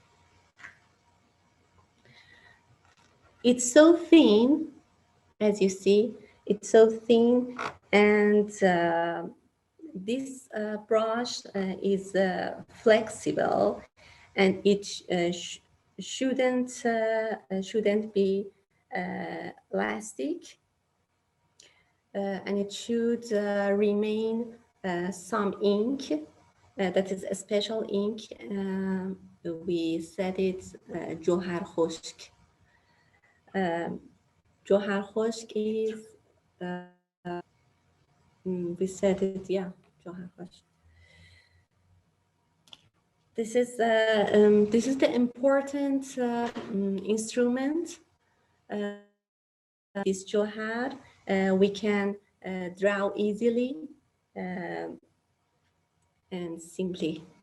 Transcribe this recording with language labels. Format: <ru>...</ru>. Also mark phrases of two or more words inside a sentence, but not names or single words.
<en>It's so thin, as you see, it's so thin, and this brush is flexible, and it shouldn't be elastic, and it should remain some ink. That is a special ink. We said it</en> <fa>جوهر خشک. جوهر خشک</fa> <en>is we said it, yeah,</en> <fa>جوهر خشک.</fa> <en>This is the important instrument. This johar we can draw easily and simply.</en>